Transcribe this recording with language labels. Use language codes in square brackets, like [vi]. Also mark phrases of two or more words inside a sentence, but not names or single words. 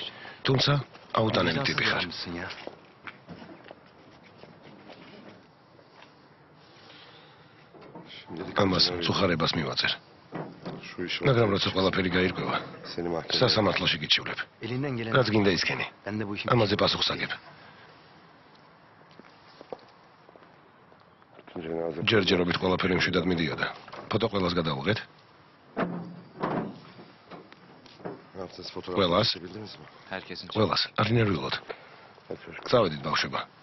[ka] თუმცა აუტანელი ტიპი ხარ. [tr] Adamsın ya. [ka] ამას წუხარებას მივაწერ. მაგრამ როცა ყველაფერი გაირკვევა, სასამართლოში გიჩივლებ. [tr] Elinden gelen. [ka] რაც გინდა ისქენი. [tr] Ben de bu işin. [ka] ამაზე პასუხს აგებ. ჯერჯერობით ყველაფერი მშვიდად მიდიოდა. ფოტო ყველას გადავუღეთ. ყველას, [tr] Herkesin. [ka] ყველას, არ ნერვიულოთ. წავედით ბავშვება.